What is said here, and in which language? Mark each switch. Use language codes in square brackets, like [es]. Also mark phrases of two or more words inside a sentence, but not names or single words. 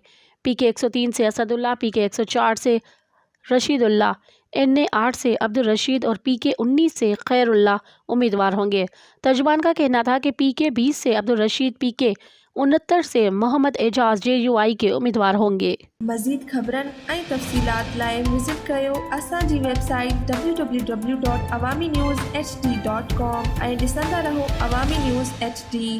[ur] PK 103 سے اسد اللہ، PK 104 سے رشید اللہ، NA 8 سے عبدالرشید اور PK 19 سے خیر اللہ امیدوار ہوں گے۔ ترجمان کا کہنا تھا کہ PK 20 سے عبدالرشید، PK 69 سے محمد اعجاز JUI کے امیدوار ہوں گے۔ [sd] مزید خبرن ऐं तफ़सीलात लाइ विज़िट कयो असांजी वेबसाइट www.awamiNewsHD.com ऐं ॾिसंदा रहो अवामी न्यूज़ HD।